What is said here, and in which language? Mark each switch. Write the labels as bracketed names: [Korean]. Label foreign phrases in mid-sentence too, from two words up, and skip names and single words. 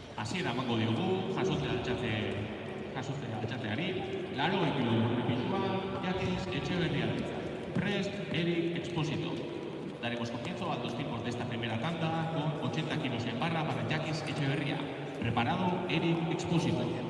[Basque] hasiera emango diogu, jasotzea altxatzeari, 80 kilogramo pisuan, Jaques Etxeberria. Prest, Eric Expósito. [Spanish] Daremos comienzo a 2 tiempos de esta primera tanda con 80 kilos en barra para Jaques Etxeberria. Preparado, Eric Expósito.